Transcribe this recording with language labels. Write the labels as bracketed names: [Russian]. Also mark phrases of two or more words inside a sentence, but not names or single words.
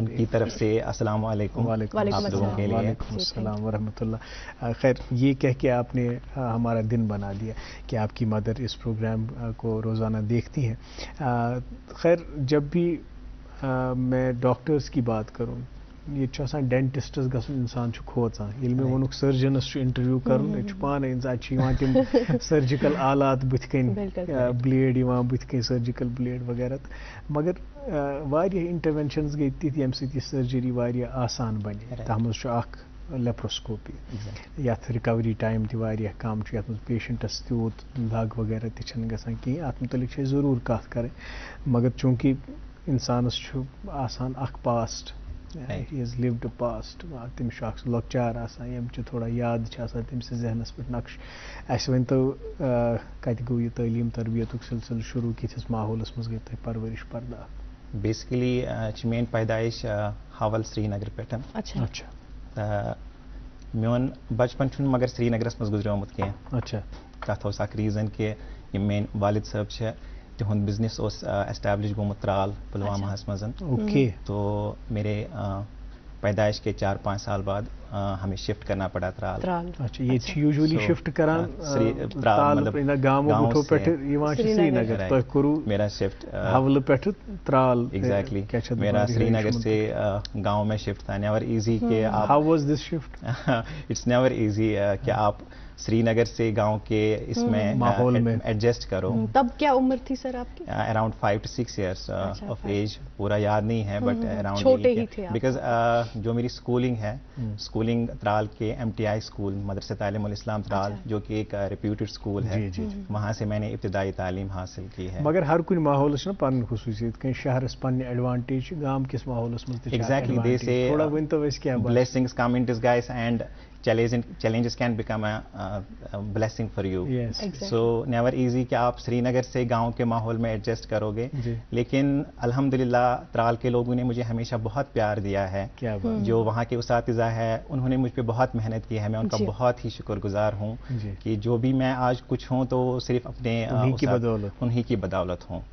[Urdu] ان کی طرف سے [Arabic] السلام علیکم. [Urdu] وعلیکم آپ لوگوں کے لیے [Arabic] وعلیکم السلام ورحمۃ اللہ. [Urdu] خیر یہ کہہ کے آپ نے ہمارا دن بنا دیا کہ آپ کی مدر اس پروگرام کو روزانہ دیکھتی ہیں. [Kashmiri] خیر جب بھی میں ڈاکٹرز کی بات کروں، یہ آسان ڈینٹسٹس گژھن انسان کھوژان. ییٚلہِ مےٚ ووٚنُکھ سٔرجَنس چھُ اِنٹروِو کَرُن، ییٚتہِ چھُ پانے اِنسان چھِ یِوان تِم سٔرجِکل آلات بٕتھِ کَنۍ، بلیڈ یِوان بٕتھِ کَنۍ، [English] surgical blade [Kashmiri] وغیرہ. مگر واریاہ انٹروینشنز گٔے تِتھۍ ییٚمہِ سۭتۍ یہِ سٔرجری واریاہ آسان بنے. تَتھ منٛز چھُ اکھ لیپروسکوپی یَتھ [English] recovery time [Kashmiri] تہِ واریاہ کم چھُ، یَتھ منٛز پیشنٹس تیوٗت دگ وغیرہ تہِ چھنہٕ گژھان کِہیٖنۍ. اَتھ متعلق چھِ أسۍ ضروٗر کَتھ کَرٕنۍ. مگر چوٗنٛکہِ اِنسانس چھُ آسان اکھ پاسٹ، [English] he is lived past, [Kashmiri] تٔمِس چھُ اکھ سُہ لۄکچار آسان ییٚمہِ چہِ تھوڑا یاد چھِ آسان تٔمۍ سٕنٛدِس ذہنس پٮ۪ٹھ نقش. اَسہِ ؤنۍتو کتہِ گوٚو یہِ تعلیٖم تربیتُک سلسلہٕ شروٗع، کِتھِس ماحولس منٛز گٔے تۄہہِ پرورش پرداخ؟ بیسکلی چھِ میٲنۍ پیدائش حول سری نگر پٮ۪ٹھ. اچھا تہٕ میون بچپن چھُنہٕ مگر سری نگرس منٛز گُزریومُت کینٛہہ. اچھا. تَتھ اوس اکھ ریٖزن کہِ یِم میٲنۍ والد صٲب چھِ تِہُنٛد بِزنس اوس ایسٹیبلش گوٚمُت ترال پُلواماہس منٛز. اوکے. [Urdu] تو میرے پیدائش کے 4-5 سال بعد ہمیں شفٹ کرنا پڑا ترال. اچھا. [Kashmiri] یہ چھِ [English] usually shift [Kashmiri] کران گامو پٮ۪ٹھٕ یِوان چھِ سری نگر، تۄہہِ کوٚروٕ [Urdu] میرا شفٹ [Kashmiri] حولہٕ پٮ۪ٹھٕ ترال. [Urdu] ایگزیکٹلی میرا سری نگر سے گاؤں میں شفٹ تھا. [English] never easy [Urdu] کہ آپ، [English] how was this shift? it's never easy [Urdu] کہ آپ سری نگر سے گاؤں کے اس میں ماحول میں ایڈجسٹ کرو. تب کیا عمر تھی سر آپ کی؟ [English] around 5 to 6 years of age. [Urdu] پورا یاد نہیں ہے [English] but around [Urdu] چھوٹے ہی تھے. بیکاز جو میری اسکولنگ ہے، اسکولنگ ترال کے MTI اسکول، مدرسہ تعلیم الاسلام ترال، جو کہ ایک [English] reputed school [Urdu] ہے، وہاں سے میں نے ابتدائی تعلیم حاصل کی ہے. [Kashmiri] مگر ہر کُنہِ ماحولس چھِ نہ پنٕنۍ خصوٗصیت، کینٛہہ شہرس پننہِ ایڈوانٹیج چھِ، گام کِس ماحولس منٛز تہِ چھِ [English] exactly. they say [Kashmiri] تھوڑا ؤنۍتو أسۍ کیٛاہ [English] blessings come in disguise and challenges can become a blessing for you. So never easy [Urdu] کہ آپ سری نگر سے گاؤں کے ماحول میں ایڈجسٹ کرو گے. لیکن الحمدللہ ترال کے لوگوں نے مجھے ہمیشہ بہت پیار دیا ہے. جو وہاں کے اساتذہ ہے انہوں نے مجھ پہ بہت محنت کی ہے. میں ان کا بہت ہی شکر گزار ہوں کہ جو بھی میں آج کچھ ہوں تو صرف اپنے انہی کی بدولت ہوں.